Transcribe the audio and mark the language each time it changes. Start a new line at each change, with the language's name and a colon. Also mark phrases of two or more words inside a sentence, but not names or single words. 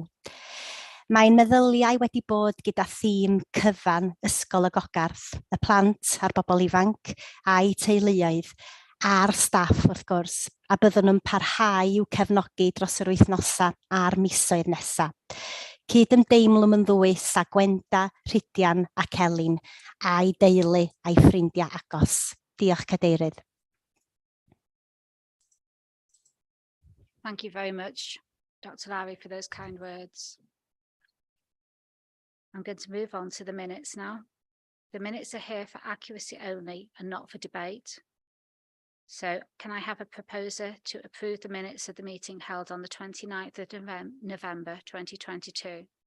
Welsh: Mae'n meddyliau wedi bod gyda thîm cyfan Ysgol y Gogarth, y plant a'r bobl ifanc a'i teuluoedd a'r staff wrth gwrs, a byddwn nhw'n parhau i'w cefnogi dros yr wythnosau a'r misoedd nesaf. Cydymdeimlwn yn ddwys â Gwenda, Rhydian ac Elin a'i deulu a'i ffrindiau agos. Diolch, Cadeirydd.
English: Thank you very much, Dr. Lowry, for those kind words. I'm going to move on to the minutes now. The minutes are here for accuracy only and not for debate. So can I have a proposer to approve the minutes of the meeting held on the 29th of November 2022?